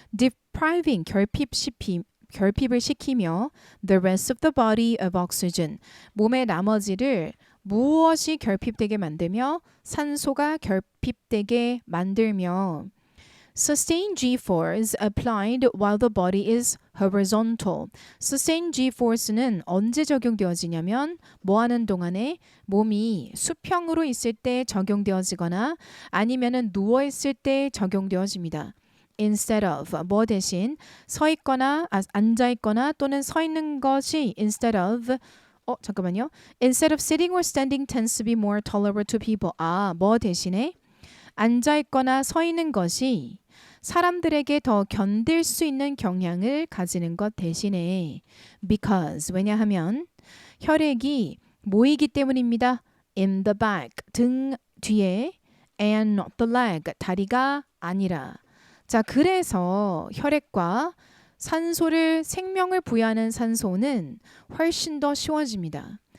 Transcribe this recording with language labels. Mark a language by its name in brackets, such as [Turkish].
[English] Depriving, [Korean] 결핍을 시키며 [English] the rest of the body of oxygen. [Korean] 몸의 나머지를 무엇이 결핍되게 만들며 산소가 결핍되게 만들며 [English] Sustained G-force applied while the body is horizontal. [Korean] Sustained G-force는 언제 적용되어지냐면 뭐 하는 동안에 몸이 수평으로 있을 때 적용되어지거나 아니면은 누워 있을 때 적용되어집니다. Instead of 뭐 대신 서 있거나 앉아 있거나 또는 서 있는 것이 instead of 잠깐만요. [English] Instead of sitting or standing tends to be more tolerable to people. [Korean] 아, 뭐 대신에 앉아 있거나 서 있는 것이 사람들에게 더 견딜 수 있는 경향을 가지는 것 대신에 because 왜냐하면 혈액이 모이기 때문입니다. [English] In the back [Korean] 등 뒤에 [English] and not the leg [Korean] 다리가 아니라 자 그래서 혈액과 산소를 생명을 부여하는 산소는 훨씬 더 쉬워집니다.